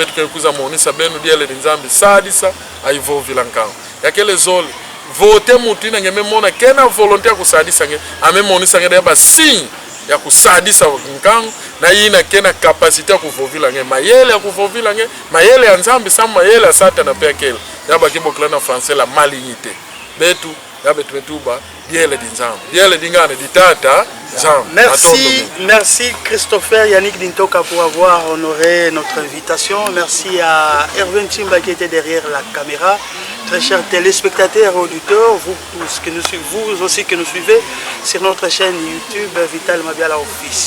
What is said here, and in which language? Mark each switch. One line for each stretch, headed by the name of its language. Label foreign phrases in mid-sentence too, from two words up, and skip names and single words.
Kituba (Democratic Republic of Congo): betu kuza monisa benu diale nzambi sadisa aivo vilankao yakele zoli vote mutu ina ngeme mona kena volonté ya kusadisa nge ame monisa nge ba signe ya kusadisa nkango na ina kena capacité ya kuvovila nge mayele ya kuvovila nge mayele ya nzambi sa mayele ya satana pe akele yaba kibokla na
French: français la malignité
Kituba (Democratic Republic of Congo): betu yabe tumetuba diele dinzambi diele dingane ditata.
French: Merci Christopher Yannick Dintoka pour avoir honoré notre invitation. Merci à Erwin Chimba qui était derrière la caméra. Très chers téléspectateurs et auditeurs, vous aussi que nous suivez sur notre chaîne YouTube Vital Mabiala officiel.